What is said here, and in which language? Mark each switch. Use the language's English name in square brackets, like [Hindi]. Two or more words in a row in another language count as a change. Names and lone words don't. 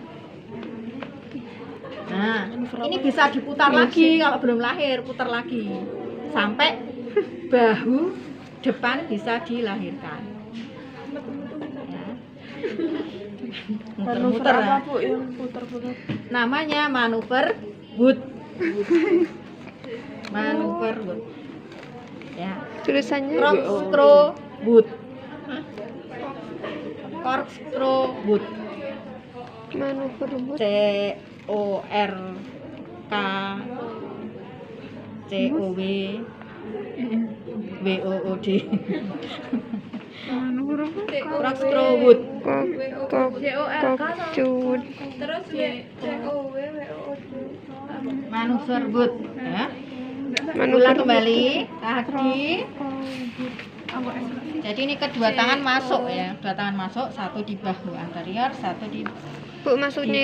[Indonesian] Nah, ini bisa diputar lagi kalau belum lahir, putar lagi sampai bahu depan bisa dilahirkan. Ya. Manuver Muter-muter. apa, Nah. Bu, yang putar-putar? Namanya manuver Wood. Manuver Wood. Ya. Tulisannya Corkscrew Wood. Corkscrew Wood. manuver C O R K C O W W O O D. Manuver apa? Corkscrew Wood. kokcut. terus Manuver Wood. Ya. Manuver Ulang kembali tadi. Jadi ini kedua tangan masuk ya, dua tangan masuk, satu di bahu anterior, satu di Bu, maksudnya